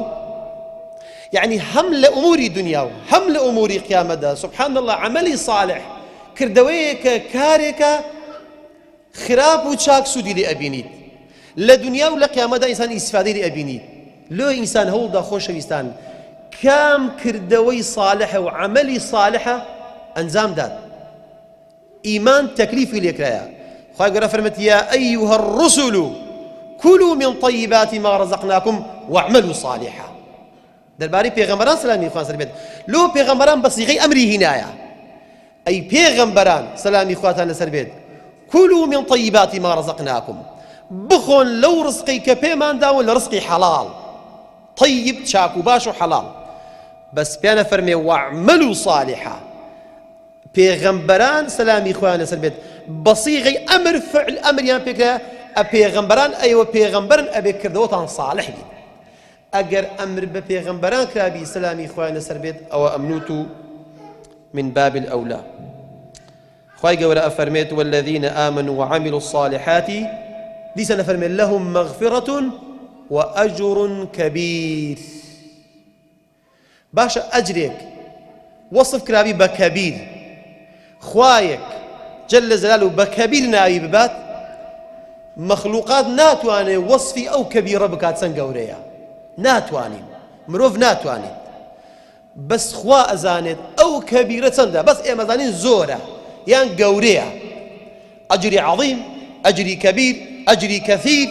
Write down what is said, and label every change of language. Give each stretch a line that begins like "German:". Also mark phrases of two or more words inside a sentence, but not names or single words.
Central Kurdish: یعنی هەم لە ئوموری دنیا و هەم لە ئوموری قیامەتدا
Arabic: سبحان الله
Central Kurdish: عەمەلی ساڵح کردەوەیەکە کارێکە خراپ و چاک سوودی لێ ئەبینیت، لە دنیا و لە قیامەتدا ئینسان ئیسفادەی لێ ئەبینیت. لۆ ئینسان هەوڵدا خۆشەویستان کام کردەوەی ساڵحە و عەمەلی ساڵحە ئەنجام داد، ئیمان تەکلیفی لێکرایە. خوای گەورە فەرمێت
Arabic: یا ئەیها الرسل كلوا من طيبات ما رزقناكم واعملوا صالحا.
Central Kurdish: دەربارەی پێغەمبەران سەلامی خوا لەسەر بێت، لۆ پێغەمبەران بە سیغەی ئەمری هینایە، ئەی پێغەمبەران سەلامی خواتان لەسەر بێت
Arabic: كلوا من طيبات ما رزقناكم،
Central Kurdish: بخۆن لەو ڕزقی کە پێمان داون لە ڕزقی حەڵاڵ طیب چاک و باش و حەڵاڵ، بەس پیانە فەرمێ
Arabic: واعملوا صالحا.
Central Kurdish: پێغەمبەران سەلامی خوایان لەسەر بێت بە سیغەی ئەمر فعل ئەمریان پێکرا، پێغەمبەران ئەیوە پێغەمبەرن ئەبێ کردەوەتان صالح بێت. ئەگەر ئەمر بە پێغەمبەران کرابی سەلامی خوایان لەسەر بێت ئەوە ئەمنوت و
Arabic: من باب الأولى.
Central Kurdish: خوای گەورە ئەفەرمێت
Arabic: والذین آمنوا وعملوا الصالحات
Central Kurdish: دیسە نەفەرمێت
Arabic: لهم مغفرة وأجر كبير.
Central Kurdish: باشە ئەجرێک وەصف کرابی بە کەبیر، خوایەک
Arabic: جل جلاله
Central Kurdish: بە کەبیر ناوی ببات، مەخلوقات ناتوانێت وەصفی ئەو کەبیرە بکات چەند گەورەیە، ناتوانین، مرۆڤ ناتوانێت، بەس خوا ئەزانێت ئەو کەبیرە چەندە، بەس ئێمە زانین زۆرە یان گەورەیە، ئەجری عەظیم، ئەجری کەبیر، ئەجری کەثیر.